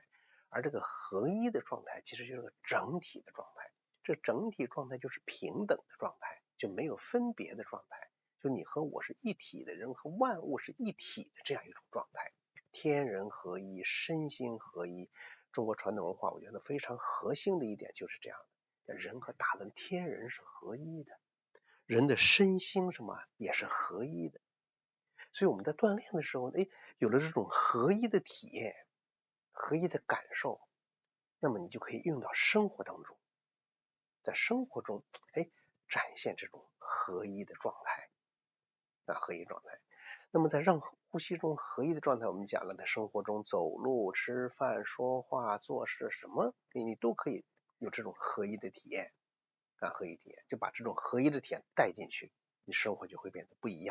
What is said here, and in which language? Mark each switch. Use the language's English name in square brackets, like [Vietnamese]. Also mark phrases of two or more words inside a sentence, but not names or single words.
[Chinese] 而這個合一的狀態其實就是個整體的狀態，這整體狀態就是平等的狀態，就沒有分別的狀態，就你和我是一體的，人和萬物是一體的這樣一種狀態。天人合一，身心合一。中國傳統文化我覺得非常核心的一點就是這樣的，人和大自天人是合一的，人的身心什麼也是合一的。所以我們在鍛鍊的時候，有了這種合一的體驗，合一的感受，那麼你就可以用到生活當中，在生活中展現這種合一的狀態啊，合一狀態。那麼在讓呼吸中合一的狀態，我們講了，在生活中走路、吃飯、說話、做事，什麼你都可以有這種合一的體驗啊，合一體驗，就把這種合一的體驗帶進去，你生活就會變得不一樣。